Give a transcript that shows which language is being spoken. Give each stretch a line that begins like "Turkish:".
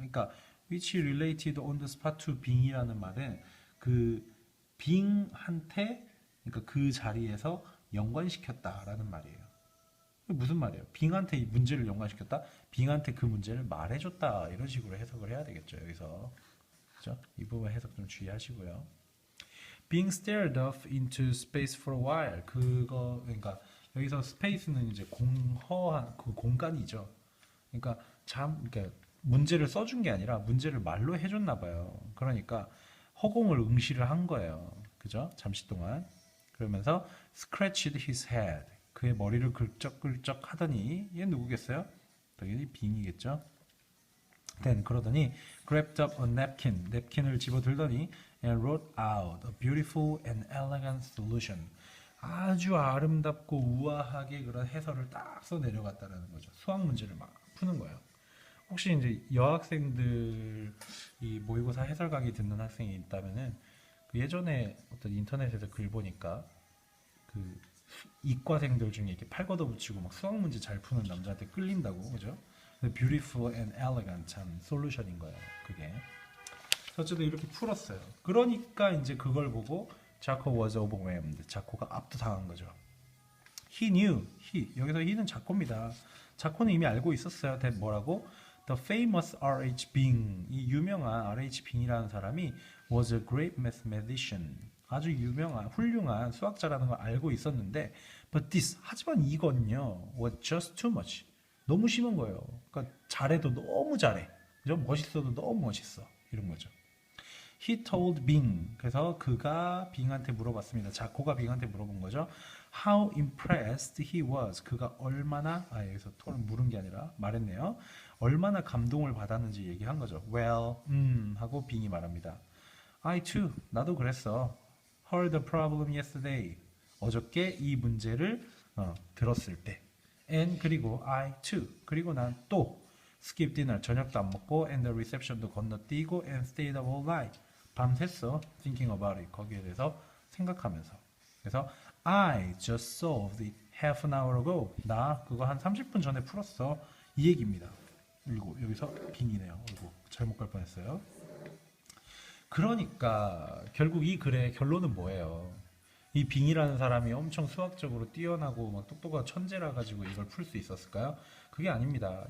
Korean: 그러니까
English: which related on the spot to Bing
Korean: 이라는 말은 그 빙한테 그러니까 그 자리에서 연관시켰다라는 말이에요. 무슨 말이에요? 빙한테 이 문제를 연관시켰다? 빙한테 그 문제를 말해줬다 이런 식으로 해석을 해야 되겠죠. 여기서 그죠? 이 부분 해석 좀 주의하시고요.
English: Being stared off into space for a while.
Korean: 그러니까 여기서 space는 이제 공허한 그 공간이죠. 그러니까 문제를 써준 게 아니라 문제를 말로 해줬나 봐요. 그러니까 허공을 응시를 한 거예요. 그죠? 잠시 동안.
English: 그러면서 scratched his head.
Korean: 그의 머리를 긁적긁적 하더니 얘 누구겠어요? 당연히 빙이겠죠.
English: Then
Korean: 그러더니
English: grabbed up a napkin.
Korean: 냅킨을 집어들더니
English: and wrote out a beautiful and elegant solution.
Korean: 아주 아름답고 우아하게 그런 해설을 딱 써 내려갔다는 거죠. 수학 문제를 막 푸는 거예요. 혹시 이제 여학생들 이 모의고사 해설 강의 듣는 학생이 있다면은 그 예전에 어떤 인터넷에서 글 보니까 그 이과생들 중에 이렇게 팔 걷어붙이고 막 수학 문제 잘 푸는 남자한테 끌린다고 그죠?
English: Beautiful and elegant
Korean: 한 솔루션인 거예요. 그게. 어쨌든 이렇게 풀었어요. 그러니까 이제 그걸 보고 자코
English: was overwhelmed.
Korean: 자코가 압도당한 거죠.
English: He knew.
Korean: 여기서 he는 자코입니다. 자코는 이미 알고 있었어요.
English: that
Korean: 뭐라고?
English: The famous R.H. Bing.
Korean: 이 유명한
English: R.H. Bing이라는
Korean: 사람이
English: was a great mathematician.
Korean: 아주 유명한 훌륭한 수학자라는 걸 알고 있었는데
English: but this
Korean: 하지만 이건요
English: was just too much.
Korean: 너무 심한 거예요. 그러니까 잘해도 너무 잘해. 그죠? 멋있어도 너무 멋있어. 이런 거죠.
English: He told Bing.
Korean: 그래서 그가 빙한테 물어봤습니다. 자코가 빙한테 물어본 거죠.
English: How impressed he was.
Korean: 그가 얼마나 여기서 토를 물은 게 아니라 말했네요. 얼마나 감동을 받았는지 얘기한 거죠. Well, 하고 빙이 말합니다.
English: I too.
Korean: 나도 그랬어.
English: Heard the problem yesterday.
Korean: 어저께 이 문제를 들었을 때.
English: And
Korean: 그리고
English: I too.
Korean: 그리고 난 또
English: skip dinner.
Korean: 저녁도 안 먹고
English: and the reception도
Korean: 건너뛰고
English: and stayed up all night.
Korean: 밤샜어.
English: Thinking about it.
Korean: 거기에 대해서 생각하면서. 그래서
English: I just solved it half an hour ago.
Korean: 나 그거 한 30분 전에 풀었어. 이 얘기입니다. 그리고 여기서 빙이네요. 잘못 갈 뻔했어요. 그러니까 결국 이 글의 결론은 뭐예요? 이 빙이라는 사람이 엄청 수학적으로 뛰어나고 막 똑똑한 천재라 가지고 이걸 풀 수 있었을까요? 그게 아닙니다.